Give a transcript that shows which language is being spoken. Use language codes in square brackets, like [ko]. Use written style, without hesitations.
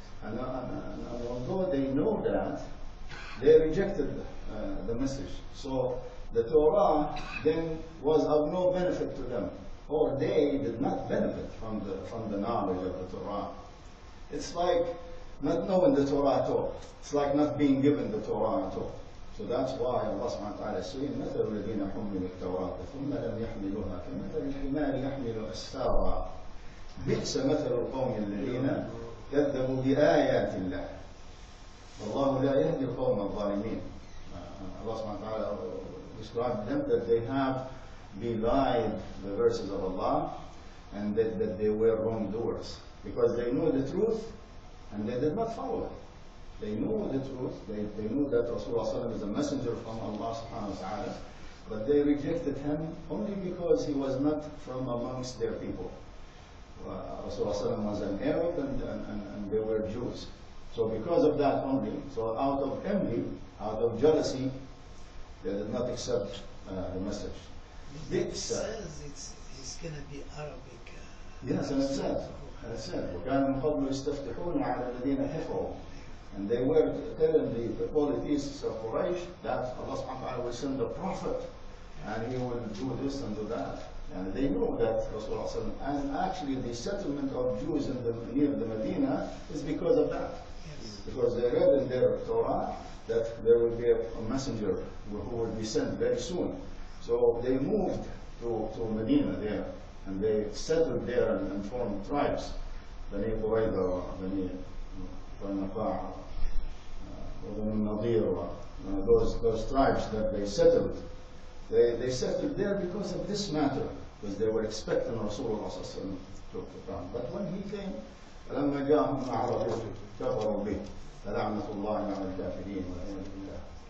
[en] And although they know that, they rejected the message. So the Torah then was of no benefit to them, or they did not benefit from the knowledge of the Torah. It's like not knowing the Torah at all. It's like not being given the Torah at all. So that's why Allah subhanahu wa ta'ala is saying, [ar] مثل الذين حملوا التوراة ثم لم يحملوها كمثل الحمار يحمل أسفارا بئس مثل القوم الذين كذبوا بآيات الله والله لا يهدي القوم الظالمين. [en] Allah subhanahu wa ta'ala described them that they have belied the verses of Allah and that they were wrongdoers because they knew the truth and they did not follow it. They knew the truth, they knew that Rasulullah is a messenger from Allah subhanahu wa ta'ala, but they rejected him only because he was not from amongst their people. Rasulullah was an Arab and they were Jews. So because of that only, so out of envy, out of jealousy, they did not accept the message. It says it's going to be Arabic. Yes, and it said, [ar] وَكَانَ مِنْ قَبْلُ يَسْتَفْتِحُونَ عَلَى الَّذِينَ كَفَرُوا. [en] And they were telling the polytheists of Quraysh that Allah subhanahu wa ta'ala will send a prophet and he will do this and do that. And they knew that Rasulullah, and actually the settlement of Jews near the Medina is because of that. Yes. Because they read in their Torah that there will be a messenger who will be sent very soon. So they moved to Medina there, and they settled there and formed tribes. Bani Qurayza, Bani Qurayza, Bani Nadir, those tribes that they settled. They settled there because of this matter, because they were expecting Rasulullah to come. But when he came, [ar] فَلَمَّا جَاءَهُمْ مَا عَرَفُوا كَفَرُوا بِهِ فَلَعْنَةُ اللَّهِ عَلَى الْكَافِرِينَ وَالْعِيَاذُ بِاللَّهِ.